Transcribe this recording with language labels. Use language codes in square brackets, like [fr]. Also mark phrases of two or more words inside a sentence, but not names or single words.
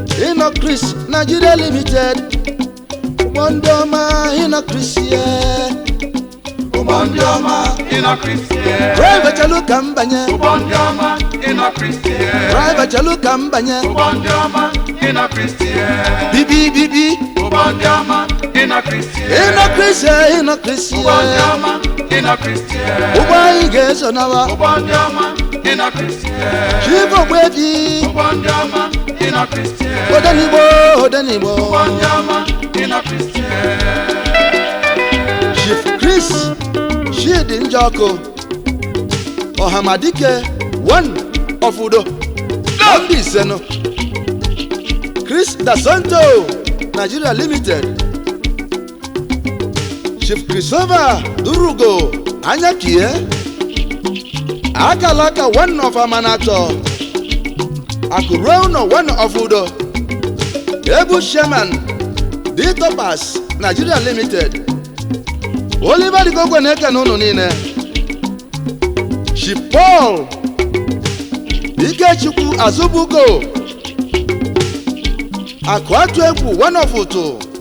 [ig] Ino Chris Nigeria Limited, ụgbọ ndị ọma Ino Chris ye. Ụgbọ ndị ọma Ino Chris ye. Private Aluka Mbanye. Ụgbọ ndị ọma Ino Chris ye. Private Aluka Mbanye. Ụgbọ ndị ọma Ino Chris ye. Bibi, bibi. Ụgbọ ndị ọma Ino Chris ye. Ino Chris ye, Ino Chris ye. Ụgbọ ndị ọma Ino Chris ye. Ụgbọ anyị ga-eso nawa. Ụgbọ ndị ọma Ino Chris ye. Chief Ogbuefi. Ụgbọ ndị ọma Ino Chris ye. Odenigbo, Odenigbo. Ụgbọ ndị ọma Ino Chris ye. Chief Chris Chidi Njoko, Ọhamadike, [en] one of Udo. [ig] Ndị Isenu. Chris Dasanto, Nigeria Limited. Chief Christopher Durugo, Anyakie. Akalaka, [en] one of Amanato. Akurono, one of Udo. [ig] Ebu Sherman, D Topaz, Nigeria Limited. Oliver Igokwe na-ekene unu niile. Chief Paul Ikechukwu Azubuko, Akụ Atụ Egwu, [en] one of Utu.